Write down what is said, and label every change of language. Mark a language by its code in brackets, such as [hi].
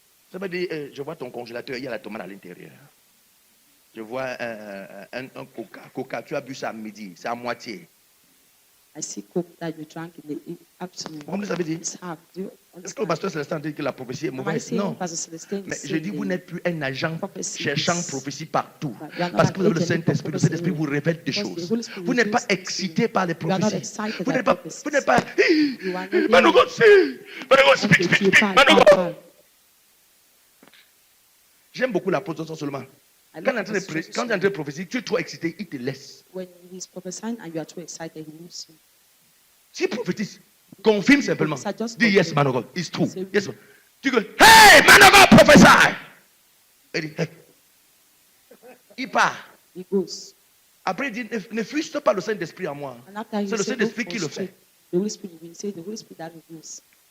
[fr] Ça veut dire, je vois ton congélateur, il y a la tomate à l'intérieur. Je vois un coca. Tu as bu ça à midi, c'est à moitié. [en] I see coke that you drank in the afternoon. [fr] Comment ça veut dire? Est-ce que le pasteur Célestin dit que la prophétie est mauvaise? Non. Mais je dis, vous n'êtes plus un agent cherchant prophétie partout. Parce que vous avez le Saint-Esprit. Le Saint-Esprit vous révèle des choses. Vous n'êtes pas excité par les prophéties. Vous n'êtes pas. Manogo, speak. Manogo. J'aime beaucoup la position seulement. Quand tu es en train de prophétiser, tu es trop excité, il te laisse. [en] When he's prophesying and you are too excited, he leaves you. [fr] Si il prophétise, confirme simplement. [en] Dis yes, man of God, it's true. [fr] Yes, tu dis, [en] hey, man of God, prophesy. [fr] Il dit, hey. Il part. [en] He goes. [fr] Après, il dit, ne frustre pas le Saint-Esprit en moi. C'est le Saint-Esprit qui le fait. [en] The Holy Spirit will say, the Holy Spirit that reveals.